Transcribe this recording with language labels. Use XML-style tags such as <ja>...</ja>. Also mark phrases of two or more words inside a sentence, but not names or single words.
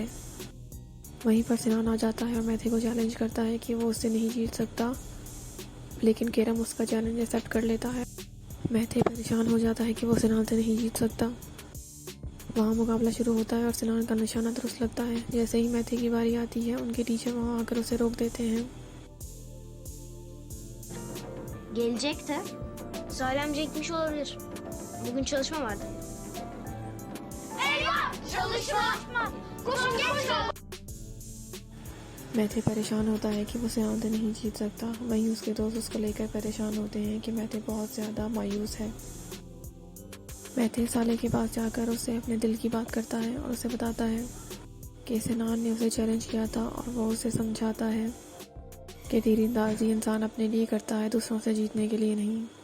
<hi>वहीं पर सिनान आ जाता है और मैथे को चैलेंज करता है कि वो उससे नहीं जीत सकता, लेकिन केरम उसका चैलेंज एक्सेप्ट कर लेता है। मैथे परेशान हो जाता है कि वो सिनान से नहीं जीत सकता। वहाँ मुकाबला शुरू होता है और सिनान का निशाना दुरुस्त लगता है। जैसे ही मैथे की बारी आती है, उनके टीचर वहाँ आकर उसे रोक देते हैं।</hi> <tr>Gelecekti. Salih amca gitmiş olabilir. Bugün çalışma vardı. Eyvah! Çalışma! Koşun geç!</tr> <hi>मैथे परेशान होता है कि वो सिनान से नहीं जीत सकता। वहीं उसके दोस्त उसको लेकर परेशान होते हैं कि मैथे बहुत ज़्यादा मायूस है। मैथे साले के पास जाकर उससे अपने दिल की बात करता है और उसे बताता है कि सिनान ने उसे चैलेंज किया था और वो उसे समझाता है कि तीरंदाजी इंसान अपने लिए करता है, दूसरों से जीतने के लिए नहीं।</hi>